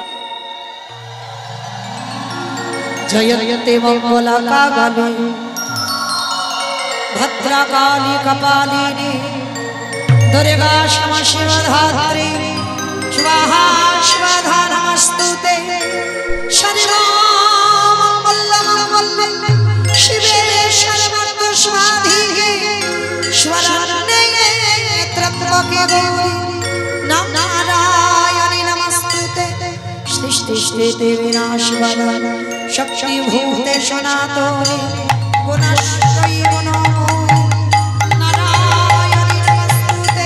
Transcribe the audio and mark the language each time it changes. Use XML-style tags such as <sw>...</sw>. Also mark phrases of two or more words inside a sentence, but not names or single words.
<sa>জয়তে মঙ্গলা কালে ভদ্রকালী কপালিনী দুর্গা ক্ষমা শিবধাত্রী স্বাহা স্বাধা নমস্তুতে। সর্বমঙ্গলমঙ্গলে শিবে সর্বার্থ সাধিকে শরণ্যে ত্র্যম্বকে গৌরি নারায়ণী নমস্তুতে। সৃষ্টিস্থিতি বিনাশায় শক্তিভূতে সনাতনে গুণাশ্রয়ী গুণময়ী নারায়ণী নমস্তুতে।</sa>